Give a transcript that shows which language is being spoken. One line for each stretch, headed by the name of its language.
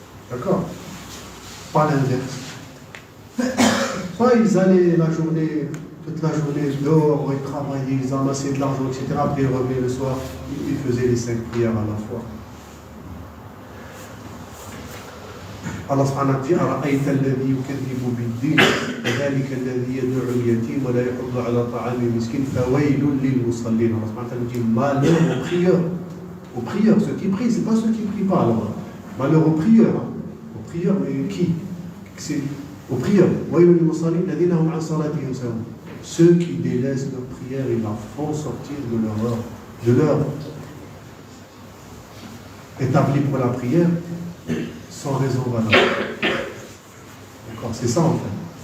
French: D'accord? Pas l'inverse. Pas ils allaient toute la journée dehors, ils travaillaient, ils amassaient de l'argent, etc. Après ils revenaient le soir, ils faisaient les 5 prières à la fois.
Arabic: Allah subhanahu wa ta'ala
French: dit
Arabic: أَرَأَيْتَ الَّذِي يُكَذِّبُ بِالدِّينِ فَذَلِكَ الَّذِي يَدْعُ الْيَتِيمَ وَلَا يَحُضُّ عَلَى طَعَامِ الْمِسْكِينِ فَوَيْلٌ لِلْمُصَلِّينَ.
French: Allah subhanahu wa ta'ala dit malheur aux prieurs, ceux qui prient, c'est pas ceux qui ne prient pas. Alors, malheur aux prieurs, mais qui? C'est aux prieurs.
Arabic: وَيْلٌ لِلْمُصَلِّينَ الَّذِينَ هُمْ عَنْ صَلَاتِهِمْ سَاهُونَ.
French: Ceux qui délaissent leur prière, ils la font sortir de leur établi pour la prière sans raison valable. D'accord, c'est ça en fait.